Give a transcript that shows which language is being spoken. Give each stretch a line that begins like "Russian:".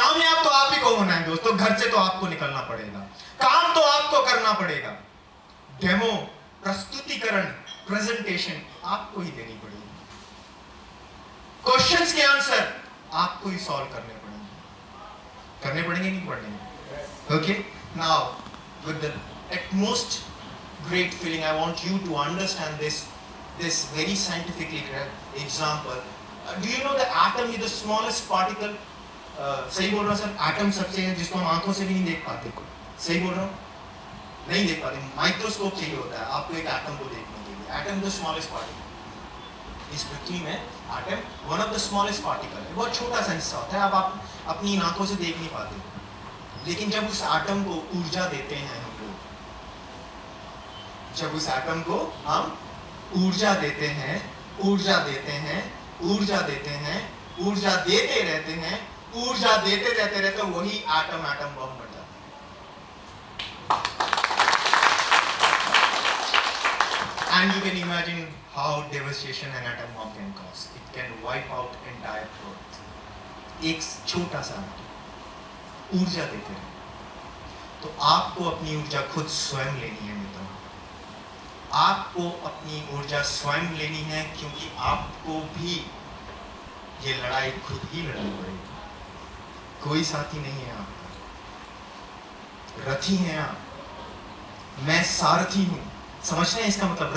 Hindi: कामयाब तो आप ही को होना है दोस्तों, घर से तो आपको निकलना पड़ेगा, काम तो आपको करना पड़ेगा, डेमो, प्रस्तुतिकरण, प्रेजेंटेशन आपको ही देनी पड़ेगी, क्वेश्चंस के आंसर आपको ही सॉल्व करने पड़ेंगे नहीं पड़ेंगे।
English: Okay, now with the utmost great feeling I want you to understand this very scientifically example. Do you know the atom is the smallest particle?
Hindi: सही बोल रहा हूँ सर? एटम सबसे है जिसको हम आंखों से भी नहीं देख पाते। सही बोल रहा हूँ? नहीं देख पाते, माइक्रोस्कोप चाहिए होता है आपको एक एटम को देखने के लिए।
English: atom the smallest particle
Hindi: इस पृथ्वी में,
English: atom one of the smallest particle
Hindi: है, बहुत छोटा सा हिस्सा होता है, अब आप अपनी आंखों से देख नहीं पाते, लेकिन जब उस एटम को ऊर्जा देते हैं हम लोग, जब उस एटम को हम ऊर्जा देते हैं, ऊर्जा देते हैं, ऊर्जा देते हैं, ऊर्जा देते रहते हैं, ऊर्जा देते रहते वही एटम बम बन जाता है।
English: And you can imagine how devastation an atom bomb can cause. It can wipe out entire Earth.
Hindi: एक छोटा सा ऊर्जा देते रहे। तो आपको अपनी ऊर्जा खुद स्वयं लेनी है मित्रों, आपको अपनी ऊर्जा स्वयं लेनी है, क्योंकि आपको भी ये लड़ाई खुद ही लड़नी पड़ेगी। कोई साथी नहीं है आपका, रथी हैं आप, मैं सारथी हूं। समझते हैं इसका मतलब?